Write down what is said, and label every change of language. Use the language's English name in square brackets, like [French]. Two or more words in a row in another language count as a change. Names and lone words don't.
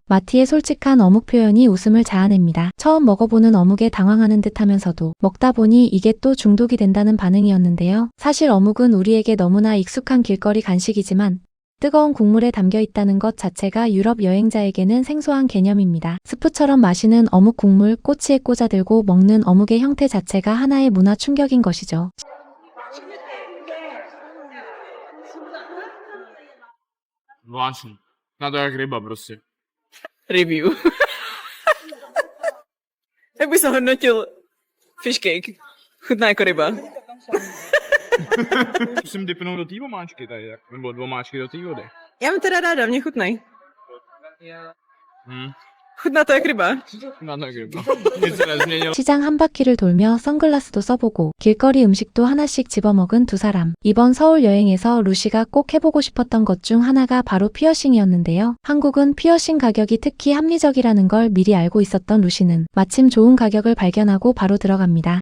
[Korean] 마티의 솔직한 어묵 표현이 웃음을 자아냅니다. 처음 먹어보는 어묵에 당황하는 듯 하면서도 먹다 보니 이게 또 중독이 된다는 반응이었는데요. 사실 어묵은 우리에게 너무나 익숙한 길거리 간식이지만 뜨거운 국물에 담겨 있다는 것 자체가 유럽 여행자에게는 생소한 개념입니다. 스프처럼 마시는 어묵 국물, 꼬치에 꽂아들고 먹는 어묵의 형태 자체가 하나의 문화 충격인 것이죠. [Czech] Zvláštní. Na to jak ryba prostě. Review. Jak bys hodnotil [English] fish cake? [Czech] Chutná jako ryba. Musím dipnout do té omáčky tady, nebo do omáčky do té vody. Já mám teda ráda, mě chutnej. Chutná to jak ryba. Na to jak ryba. Nic se nezměnilo. [Korean] 시장 한 바퀴를 돌며 선글라스도 써보고 길거리 음식도 하나씩 집어먹은 두 사람. 이번 서울 여행에서 루시가 꼭 해보고 싶었던 것 중 하나가 바로 피어싱이었는데요. 한국은 피어싱 가격이 특히 합리적이라는 걸 미리 알고 있었던 루시는 마침 좋은 가격을 발견하고 바로 들어갑니다.